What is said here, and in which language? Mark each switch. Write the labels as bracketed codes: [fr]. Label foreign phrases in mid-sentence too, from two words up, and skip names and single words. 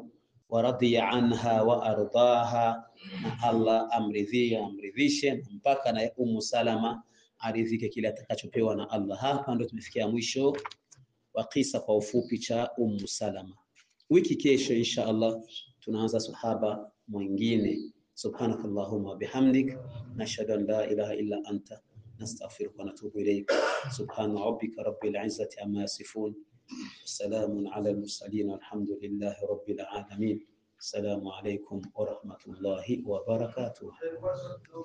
[ar] ورضي عنها وأرضاها, [sw] na Allah amridhishe mpaka na Ummu Salama aridhike kile atakachopewa na Allah. Hapa ndio tumefikia mwisho wa kisa kwa ufupi cha Ummu Salama. Wiki kesho [ar] إن شاء الله [sw] tunaanza sahaba mwingine. [ar] سبحانك اللهم بحمدك نشهد أن لا إله إلا أنت نستغفرك ونتوب إليك. سبحان ربك رب العزة عما يصفون سلام على المرسلين والحمد لله رب العالمين. السلام عليكم ورحمة الله وبركاته.